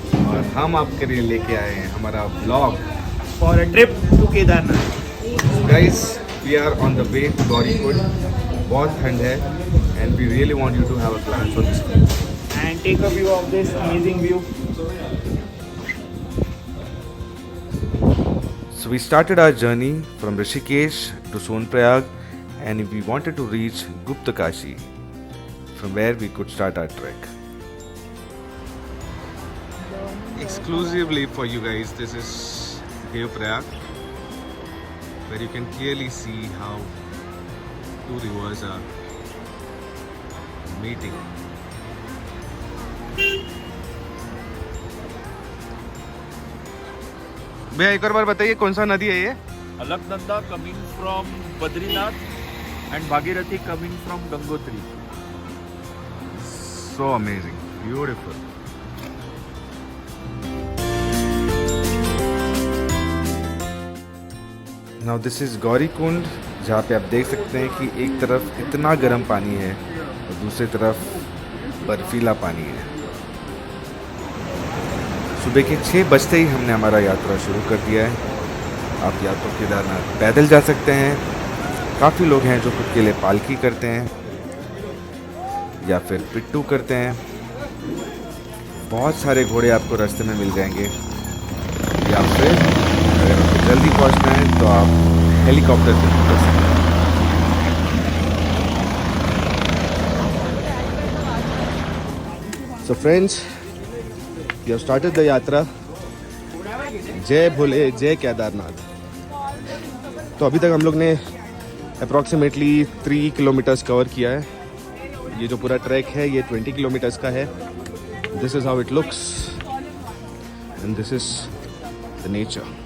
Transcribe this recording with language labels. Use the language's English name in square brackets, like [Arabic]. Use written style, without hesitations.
[Hindi] और हम आपके लिए लेके आए हैं हमारा vlog. [English] for a trip to Kedarnath. Guys, we are on the way to Gaurikund. [Hindi] बहुत ठंड है [English] and we really want you to have a plan for this trip. And take a view of this amazing view. So we started our journey from Rishikesh to Sonprayag and we wanted to reach Gupta Kashi, from where we could start our trek. Exclusively for you guys, this is Deoprayag, where you can clearly see how two rivers are meeting. [Hindi] भैया एक और बार बताइए कौन सा नदी है ये? [English] Alaknanda coming from Badrinath and Bhagirathi coming from Gangotri. So amazing, beautiful. Now this is Gaurikund, [Hindi] जहाँ पे आप देख सकते हैं कि एक तरफ इतना गर्म पानी है और दूसरी तरफ बर्फीला पानी है। सुबह के 6 बजते ही हमने हमारा यात्रा शुरू कर दिया है। आप या तो केदारनाथ पैदल जा सकते हैं, काफ़ी लोग हैं जो खुद के लिए पालकी करते हैं या फिर पिट्टू करते हैं। बहुत सारे घोड़े आपको रास्ते में मिल जाएंगे, या फिर अगर आपको जल्दी पहुंचना है तो आप हेलीकॉप्टर से कर सकते हैं। [English] So friends, we have started the yatra. [Hindi] जय भोले जय केदारनाथ। तो अभी तक हम लोग ने अप्रॉक्सीमेटली 3 किलोमीटर्स कवर किया है। ये जो पूरा ट्रैक है ये 20 किलोमीटर्स का है। [English] This is how it looks and this is the nature.